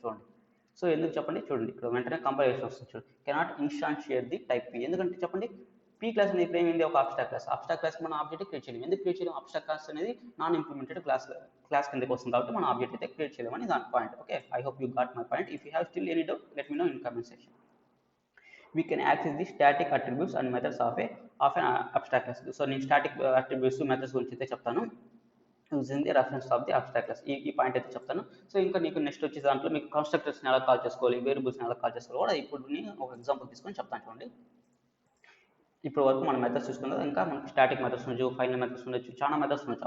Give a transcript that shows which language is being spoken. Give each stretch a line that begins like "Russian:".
Telugu: చూడండి, సో ఎందుకు చెప్పండి, చూడండి ఇక్కడ వెంటనే కంపైలేషన్ వస్తుంది. చూడండి,
English: Cannot instantiate the type P.
Telugu: ఎందుకంటే చెప్పండి, పీ క్లాస్ అనేది ఇప్పుడు ఏమైంది, ఒక అబ్స్ట్రాక్ట్ క్లాస్ మనం ఆబ్జెక్ట్ క్రియేట్ చేయలేము. ఎందుకు క్రియేట్ చేయలేము, అబ్స్ట్రాక్ట్ క్లాస్ అనేది నాన్ ఇంప్లిమెంటెడ్ క్లాస్ కిందకి వస్తుంది కాబట్టి మనం ఆబ్జెక్ట్ అయితే క్రియేట్ చేయలేమని దాని point.
English: Okay, I hope you got my point. If you have still any doubt let me know in comment section. We can access the static attributes and methods of an abstract class.
Telugu: So నేను static attributes methods గురించి అయితే చెప్తాను
English: Using the reference of the abstract class.
Telugu: ఈ point అయితే చెప్తాను. So ఇంకా నీకు next వచ్చే దాంట్లో మీకు కన్స్ట్రక్టర్స్ని ఎలా కాల్ చేసుకోవాలి, వేరియబుల్స్ని ఎలా కాల్ చేసుకోవాలి కూడా ఇప్పుడు నేను ఒక ఎగ్జాంపుల్ తీసుకొని చెప్తాను. చూడండి, ఇప్పుడు వరకు మన మెథడ్స్ చూసుకున్నది, ఇంకా మనకి స్టాటిక్ మెథడ్స్ ఉండొచ్చు, ఫైనల్ మెథడ్స్ ఉండొచ్చు, చాలా మెథడ్స్ ఉండొచ్చు.